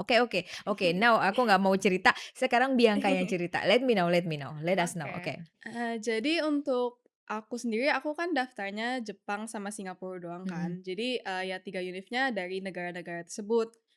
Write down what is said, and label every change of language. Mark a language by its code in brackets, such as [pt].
[id] Oke, now aku nggak mau cerita, sekarang Bianca yang cerita. [en] Let me know, let us know, oke. [id] Jadi untuk aku sendiri, aku kan daftarnya Jepang sama Singapura doang kan. Jadi ya 3 univnya dari negara-negara tersebut.